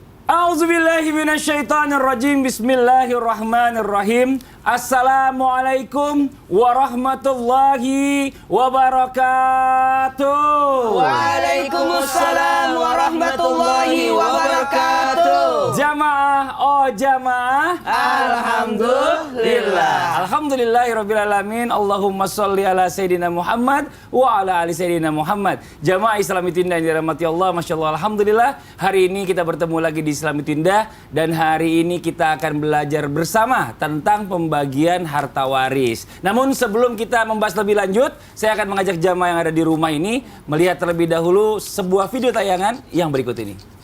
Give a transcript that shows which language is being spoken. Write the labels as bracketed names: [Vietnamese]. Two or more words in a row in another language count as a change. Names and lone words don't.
[Arabic] أعوذ بالله من الشيطان الرجيم. بسم الله الرحمن الرحيم. السلام عليكم ورحمة الله وبركاته. وعليكم السلام ورحمة الله وبركاته. [Indonesian] Jamaah, oh jamaah, alhamdulillah. [Arabic] الحمد لله رب العالمين. اللهم صل على سيدنا محمد وعلى آل سيدنا محمد. [Indonesian] Jamaah Islamitindah yang dirahmati Allah, masyaallah, alhamdulillah. Hari ini kita bertemu lagi di Islamitindah dan hari ini kita akan belajar bersama tentang pembagian harta waris. Namun sebelum kita membahas lebih lanjut, saya akan mengajak jamaah yang ada di rumah ini melihat terlebih dahulu sebuah video tayangan yang berikut ini.